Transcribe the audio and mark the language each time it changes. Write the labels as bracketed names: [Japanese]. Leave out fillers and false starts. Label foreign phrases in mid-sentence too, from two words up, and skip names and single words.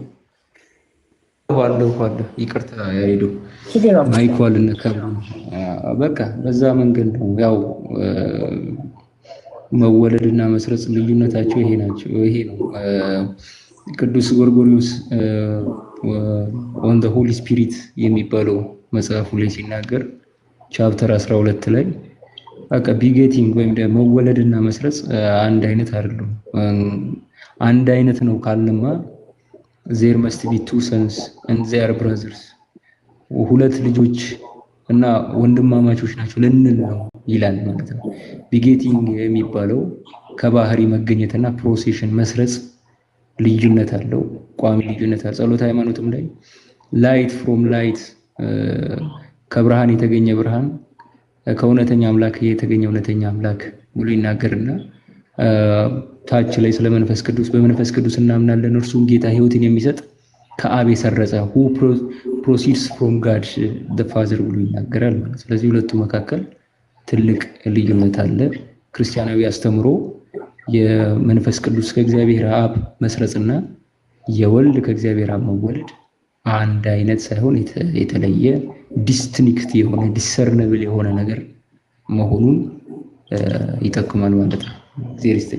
[Amharic] ዋለው ይቅርታ ያሬዶ ማይኳል ነከብ በቃ በዛ መንገድ ነው። ያው መወለድና መስረጽ ልዩነታቸው ይሄ ነው። ቅዱስ ጎርጎርዮስ ኦን ዘ ሆሊ ስፒሪት የሚባለው መጽሐፉ ላይ ሲናገር ቻፕተር 12 ላይ በቃ ቢጌቲንግ ወይም ደግሞ መወለድና መስረጽ አንድ አይነት አይደለም። አንድ አይነት ነው ካልንማ [English] there must be two sons and they are brothers [Amharic] ሁለት ልጆች እና ወንድማማቾች ናቸው ልንል ነው ይላል ማለት ነው። ቢጌቲንግ የሚባለው ከባህሪ መገኘትና ፕሮሴሽን መስረጽ ልዩነት አለው፣ ቋሚ ልዩነት አለው። ጸሎተ ሃይማኖትም ላይ [English] light from light [Amharic] ከብርሃን የተገኘ ብርሃን ከእውነተኛ አምላክ የተገኘ እውነተኛ አምላክ ብሎ ይናገርና ታች ላይ ስለ መንፈስ ቅዱስ በመንፈስ ቅዱስ እናምናለን እርሱም ጌታ ሕይወትን የሚሰጥ ከአብ የሰረጸ [English] who proceeds from God the Father [Amharic] ብሎ ይናገራል ማለት። ስለዚህ ሁለቱ መካከል ትልቅ ልዩነት አለ። ክርስቲያናዊ አስተምሮ የመንፈስ ቅዱስ ከእግዚአብሔር አብ መስረጽና የወልድ ከእግዚአብሔር አብ መወለድ አንድ አይነት ሳይሆን የተለየ ዲስቲንክት የሆነ ዲሰርነብል የሆነ ነገር መሆኑን ይጠቁማል ማለት ነው። እግዚአብሔር ይስጥልኝ።